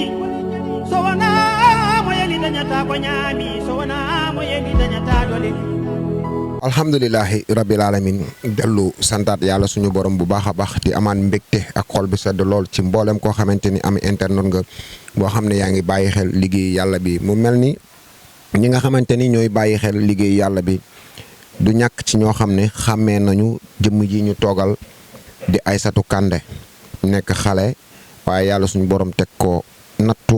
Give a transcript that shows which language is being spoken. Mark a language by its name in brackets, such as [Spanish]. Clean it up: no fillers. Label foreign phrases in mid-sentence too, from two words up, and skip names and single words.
[Fula] so wana mo yeli dañata ko ñaami so wana mo yeli dañata dole. [Arabic] الحمد لله رب العالمين [Wolof] dellu santaat yàlla suñu borom bu baax a baax di amaan mbégte ak xol bi sedd lool ci mboolem koo xamante ni am internet nga boo xam ne yaa ngi bàyyi xel liggéey yàlla bi mu mel ni ñi nga xamante ni ñooy bàyyi xel liggéey yàlla bi du ñàkk ci ñoo xam ne xàmmee nañu jëmm ji ñu toogal di Aïssatou Kandé nekk xale waaye yàlla suñu borom teg ko nattu